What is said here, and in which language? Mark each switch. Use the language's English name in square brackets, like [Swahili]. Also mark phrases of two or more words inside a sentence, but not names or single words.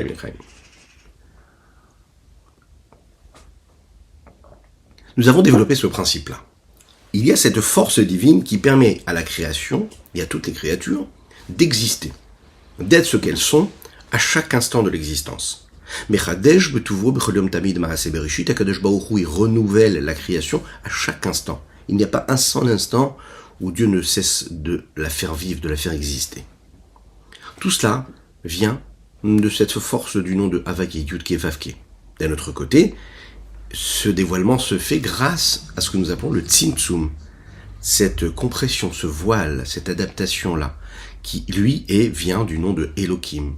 [French] Nous avons développé ce principe-là. Il y a cette force divine qui permet à la création, et à toutes les créatures, d'exister, d'être ce qu'elles sont à chaque instant de l'existence. [Hebrew] מחדש בטובו בכל יום תמיד מעשה בראשית, הקדוש ברוך הוא, [French] il renouvelle la création à chaque instant. Il n'y a pas un seul instant où Dieu ne cesse de la faire vivre, de la faire exister. Tout cela vient de cette force du nom de Havayé Yudke Vavke. D'un autre côté, ce dévoilement se fait grâce à ce que nous appelons le tzimtzum, cette compression, ce voile, cette adaptation-là, qui, lui, vient du nom de Elohim.